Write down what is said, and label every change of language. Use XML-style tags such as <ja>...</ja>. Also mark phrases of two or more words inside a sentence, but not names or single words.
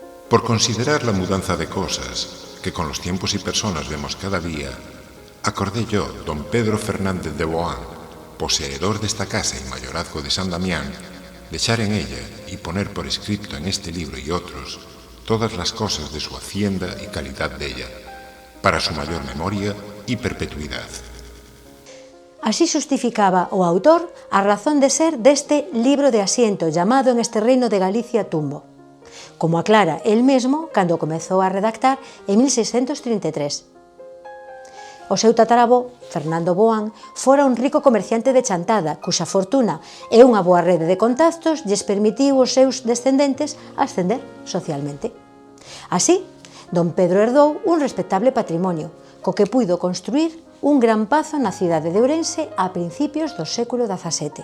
<es>Por considerar la mudanza de cosas que con los tiempos y personas vemos cada día, acordé yo, don Pedro Fernández de Boán, poseedor de esta casa y mayorazgo de San Damián, de echar en ella y poner por escrito en este libro y otros todas las cosas de su hacienda y calidad de ella, para su mayor memoria y perpetuidad.</es> <gl>Así justificaba o autor a razón de ser deste</gl> <es>libro de asiento llamado en este reino de Galicia</es> <gl>Tumbo, como aclara el mesmo cando comezou a redactar en 1633. O seu tataravó, Fernando Boán, fora un rico comerciante de Chantada, cuxa fortuna e unha boa rede de contactos lles permitiu aos seus descendentes ascender socialmente. Así, don Pedro herdou un respectable patrimonio, co que puido construir un gran pazo na cidade de Ourense a principios do século XVII.</gl>